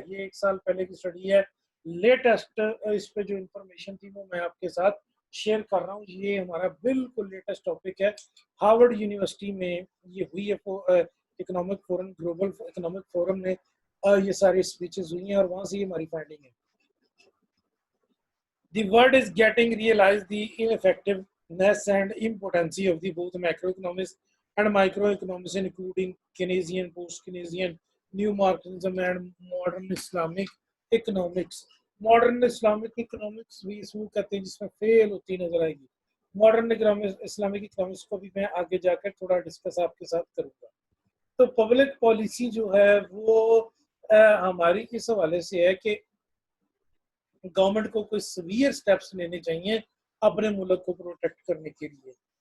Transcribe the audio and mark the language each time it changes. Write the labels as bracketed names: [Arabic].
[Urdu] یہ 1 سال پہلے کی اسٹڈی ہے. لیٹسٹ اس پہ جو انفارمیشن تھی وہ میں آپ کے ساتھ شیئر کر رہا ہوں. یہ ہمارا بالکل لیٹسٹ ٹاپک ہے. ہارورڈ یونیورسٹی میں یہ ہوئی ہے economic forum, global economic forum نے یہ ساری اسپیچز ہوئی ہیں اور وہاں سے یہ ہماری فائنڈنگ ہے. [English] The world is getting realized the ineffectiveness and impotency of the both macroeconomics and microeconomics, including Keynesian, post-Keynesian, new Marxism and modern Islamic economics. [Urdu] Modern Islamic economics بھی اس میں کہتے ہیں جس میں فیل ہوتی نظر آئے گی. ماڈرن اسلامک اکنامکس کو بھی میں آگے جا کر تھوڑا ڈسکس آپ کے ساتھ کروں گا. تو پبلک پالیسی جو ہے وہ ہماری اس حوالے سے ہے کہ گورنمنٹ کو کوئی سیویئر سٹیپس لینے چاہیے اپنے ملک کو پروٹیکٹ کرنے کے لیے.